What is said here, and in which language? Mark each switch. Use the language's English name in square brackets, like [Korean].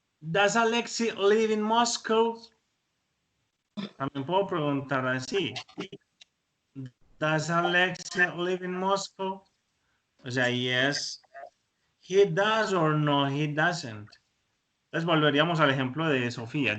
[English] Does Alexi live in Moscow? [Spanish] También puedo preguntar así. [English] Does Alexi live in Moscow? [Spanish] O sea, [English] yes, he does or no, he doesn't. [Spanish] Entonces volveríamos al ejemplo de Sofía.